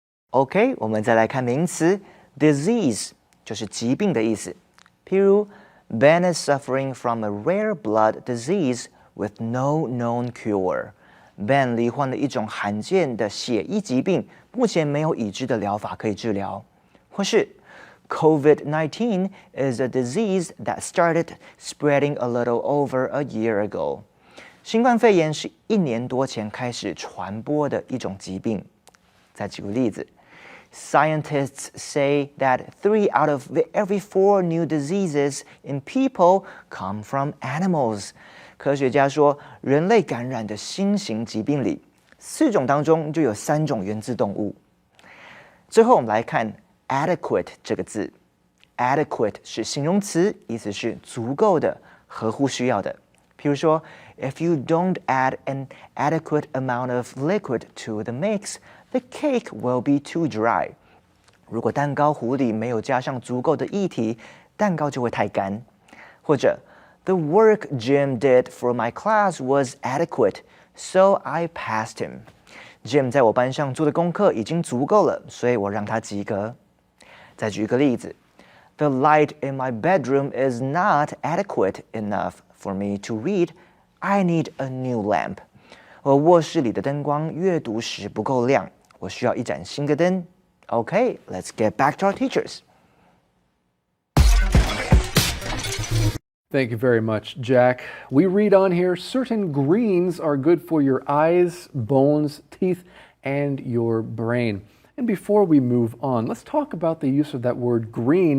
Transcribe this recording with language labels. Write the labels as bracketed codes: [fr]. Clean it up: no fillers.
[zh] OK， 我们再来看名词 disease， 就是疾病的意思。譬如 [en] Ben is suffering from a rare blood disease with no known cure。 [zh] Ben 罹患了一种罕见的血液疾病，目前没有已知的疗法可以治疗。 [en] 或是 COVID-19 is a disease that started spreading a little over a year ago。 [zh] 新冠肺炎是1年多前开始传播的一种疾病。再举个例子 [en] ，Scientists say that 3 out of every 4 new diseases in people come from animals。 [zh] 科学家说，人类感染的新型疾病里，4种当中就有3种源自动物。最后我们来看 adequate 这个字 ，adequate 是形容词，意思是足够的、合乎需要的。 [en] 譬如说 ，If you don't add an adequate amount of liquid to the mix, the cake will be too dry. [zh] 如果蛋糕糊里没有加上足够的液体，蛋糕就会太干。 [en] 或者 The work Jim did for my class was adequate, so I passed him. [zh] Jim 在我班上做的功课已经足够了，所以我让他及格。 [en] 再举一个例子 The light in my bedroom is not adequate enough for me to read. I need a new lamp. [zh] 我卧室里的灯光阅读时不够亮，我需要一盏新的灯。 [en] Okay, let's get back to our teachers. Thank you very much, Jack. We read on here, certain greens are good for your eyes, bones, teeth, and your brain. And before we move on, let's talk about the use of that word green.